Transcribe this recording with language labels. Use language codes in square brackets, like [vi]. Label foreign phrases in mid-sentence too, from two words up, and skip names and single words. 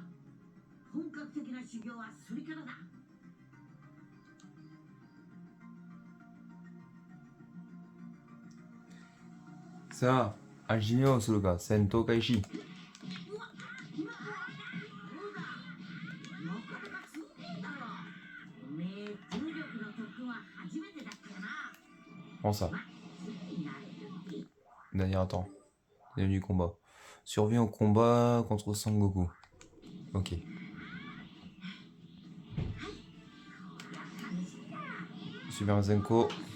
[ja] 本格的な修行はそれからだ。さあ、始めようするか、戦闘開始。 [fr] Prends ça. Dernier temps. Début du combat. Survie au combat contre Sangoku. Ok. Super Zenko.